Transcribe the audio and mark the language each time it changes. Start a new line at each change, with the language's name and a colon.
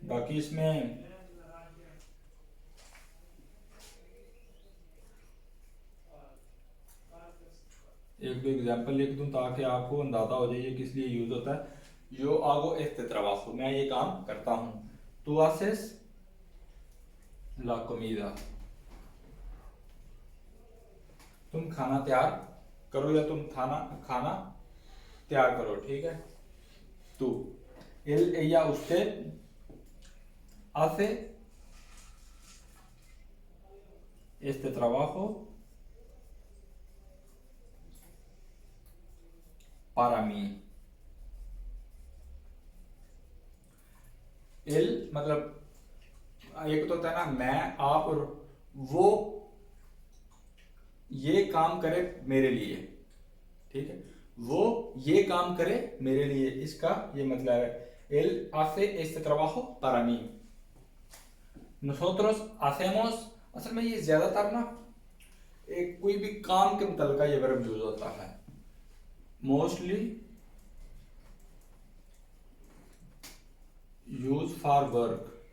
Hindi: बाकी इसमें एक दो एग्जांपल लिख दूं ताकि आपको अंदाजा हो जाए ये किस लिए यूज होता है।
Spanish: yo hago este trabajo,
Hindi: मैं ये काम करता हूँ.
Spanish: Tú haces la comida.
Hindi: तुम खाना तैयार करो या तुम खाना तैयार करो. ठीक है.
Spanish: tú, él, ella, usted hace este trabajo para mí.
Hindi: él मतलब एक तो होता है ना मैं, आप और वो ये काम करे मेरे लिए. ठीक है. वो ये काम करे मेरे लिए, इसका ये मतलब है.
Spanish: él hace este trabajo para mí. nosotros hacemos,
Hindi: असल में ये ज्यादातर ना एक कोई भी काम के मतलब का ये वर्ब यूज होता है.
English: Mostly use for work.